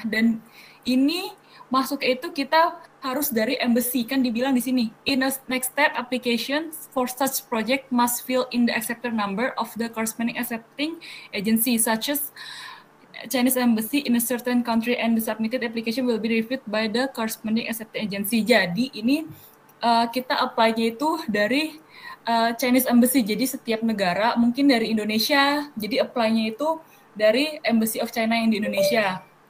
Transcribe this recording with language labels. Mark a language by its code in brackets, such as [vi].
[id] Dan ini masuk itu kita harus dari embassy, kan dibilang di sini. [en] In a next step, applications for such project must fill in the accepted number of the corresponding accepting agency, such as Chinese embassy in a certain country, and the submitted application will be reviewed by the corresponding accepting agency. [id] Jadi ini kita apply-nya itu dari Chinese embassy. Jadi setiap negara, mungkin dari Indonesia, jadi apply-nya itu dari Embassy of China yang di Indonesia.